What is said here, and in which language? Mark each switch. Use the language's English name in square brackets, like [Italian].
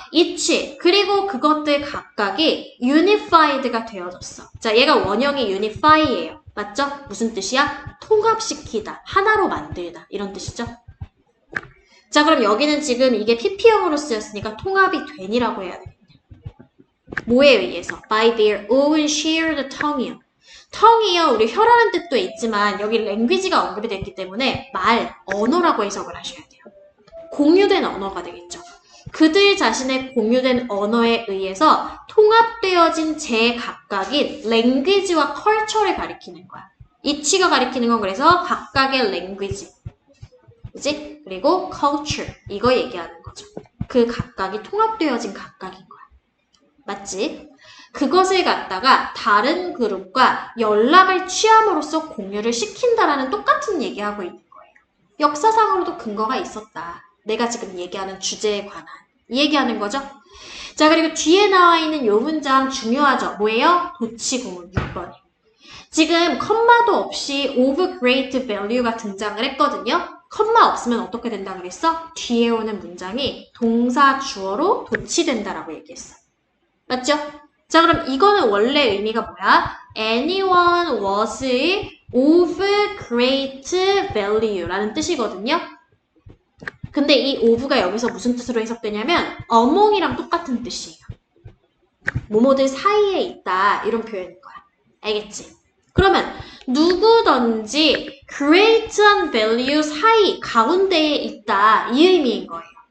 [Korean] each, 그리고 그것들 각각이 unified가 되어졌어. 자, 얘가 원형이 unify예요. 맞죠? 무슨 뜻이야? 통합시키다, 하나로 만들다 이런 뜻이죠. 자, 그럼 여기는 지금 이게 PP형으로 쓰였으니까 통합이 된이라고 해야 되겠네. 뭐에 의해서? [English] By their own shared tongue이요. tongue이요. [Korean] 우리 혀라는 뜻도 있지만 여기 language가 언급이 됐기 때문에 말, 언어라고 해석을 하셔야 돼요. 공유된 언어가 되겠죠. 그들 자신의 공유된 언어에 의해서 통합되어진 제각각인 language와 culture를 가리키는 거야. each가 가리키는 건 그래서 각각의 language. 그치? 그리고 culture. 이거 얘기하는 거죠. 그 각각이 통합되어진 각각인 거야. 맞지? 그것을 갖다가 다른 그룹과 연락을 취함으로써 공유를 시킨다라는 똑같은 얘기하고 있는 거예요. 역사상으로도 근거가 있었다. 내가 지금 얘기하는 주제에 관한 이 얘기하는 거죠. 자, 그리고 뒤에 나와 있는 요 문장 중요하죠. 뭐예요? 도치구문 6번에. 지금 컴마도 없이 of great value가 등장을 했거든요. 컴마 없으면 어떻게 된다 그랬어? 뒤에 오는 문장이 동사 주어로 도치된다라고 얘기했어. 맞죠? 자, 그럼 이거는 원래 의미가 뭐야? [English] Anyone was of great value [Korean] 라는 뜻이거든요. 근데 이 of가 여기서 무슨 뜻으로 해석되냐면 among이랑 똑같은 뜻이에요. 뭐뭐들 사이에 있다 이런 표현인 거야. 알겠지? 그러면 누구든지 great한 value 사이 가운데에 있다 이 의미인 거예요.